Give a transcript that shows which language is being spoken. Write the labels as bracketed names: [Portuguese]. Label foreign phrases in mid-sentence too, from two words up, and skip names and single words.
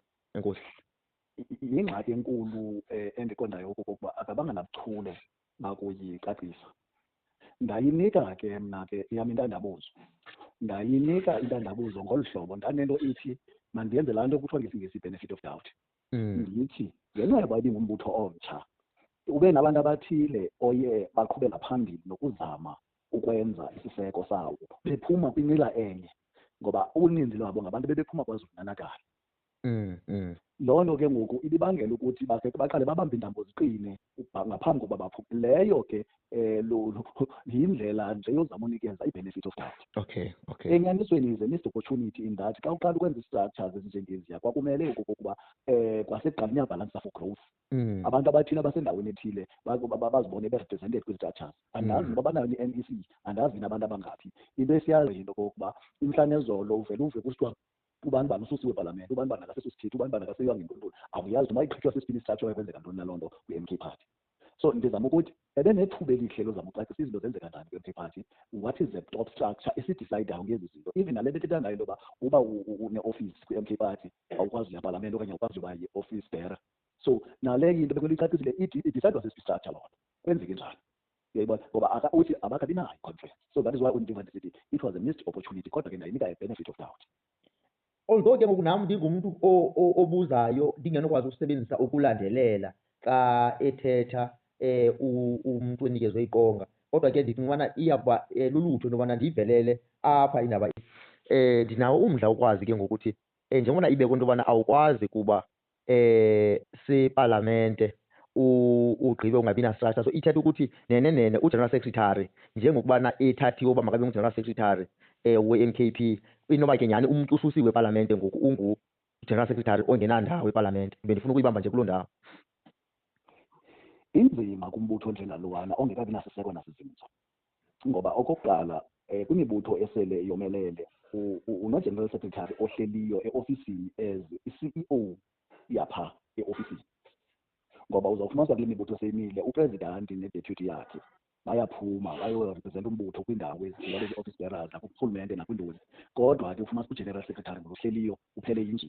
[Xhosa] Enkosi. Yingxaki enkulu endiqondayo okokuba akabanga nabuchule bakuyicacisa. Ndayinika ke mna ke yam intandabuzo ndayinika intandabuzo ngolu hlobo ndanento ithi mandiyenze laa nto kuthiwa ngesingesi [English] benefit of doubt. [Xhosa] Ndithi ngenxa yoba ibingumbutho omtsha ube nabantu abathile oye baqhubela phambili nokuzama ukwenza isiseko sawo bephuma kwinqila enye ngoba uninzi lwabo ngabantu bebephuma KwaZulu-Natal. Loo nto ke ngoku ibibangela ukuthi baqale babambe intambo ziqine ngaphambi kokuba baphume. Leyo ke yindlela nje yozama unikeza i- [English] benefit of doubt. [Xhosa] Okay. Enyanisweni [English] is a missed opportunity in that [Xhosa] xa uqala ukwenza i-structures ezinjengeziya kwakumele okokuba kwasekuqaleni iyabhalansa [English] for growth. [Xhosa] Abantu abathile abasendaweni ethile bazibone be-represented kwi-structures. Andazi noba banayo i-NEC, andazi nabantu abangaphi. Into esiyayo yinto kokuba imhla nezolo uvele uve kusithiwa ubani bani ususiwe epalamente, ubani bani akasesosithethi, ubani bani akaseywa ngentoni. Awuyazi noma iqhitywa sesiphi i-structure kwenzeka ntoni naloo nto kwi-MK Party. So ndizama ukuthi ebenethuba elihle lozama ucacisa izinto zenzeka njani kwi-MK Party. [English] What is the top structure [Xhosa] esidisayidayo ngezi zinto? Even nale nto ethetha ngayo into yoba uba une-office kwi-MK Party awukwazi uya epalamente okanye awukwazi uba yi- [English] office bearer. [Xhosa] So naleyo into bekumele icacisile idisayidwa sesiphi i-structure loo nto kwenzeke njani. Uyayibona ngoba uthi abakabi nayo i-conference. [English] So that is why [Xhosa] undiva ndisithi [English] it was a missed opportunity [Xhosa] kodwa ke ndayinika a- [English] benefit of doubt. [Xhosa] Although ke ngoku nam ndingumuntu obuzayo ndingenokwazi ukusebenzisa ukulandelela xa ethetha umntu enikezwe iqonga kodwa ke ndicinga ubana iyakuba lulutho into yobana ndiyivelele apha indaba ndinawo umdla ukwazi ke ngokuthi njengobana ibekwe into yobana awukwazi kuba sepalamente ugqibe ungabi na-structure so ithetha ukuthi nene u- [English] general secretary [Xhosa] njengokubana ethathiwe uba makabe ngu- [English] general secretary [Xhosa] we-MKP inoba ke nyhani umntu ususiwe epalamente ngoku ungu- [English] general secretary [Xhosa] ongenandawo epalamente. Bendifuna ukuyibamba nje kuloo ndawo. Inzima kumbutho njengalowana ongekabi nasiseko nasizinzo ngoba okokuqala kwimibutho esele yomelele uno- [English] general secretary [Xhosa] ohleliyo e-ofisini as i-CEO yapha e-ofisini, ngoba uzawufumanisa kule mibutho seyimile uprezidanti ne-deputy yakhe bayaphuma bayorepresenta umbutho kwiindawo ezithile ezi- [English] office bearers [Xhosa] nakurhulumente nakwintoni, kodwa ke ufumanisa u- [English] general secretary [Xhosa] ngohleliyo uphele injini.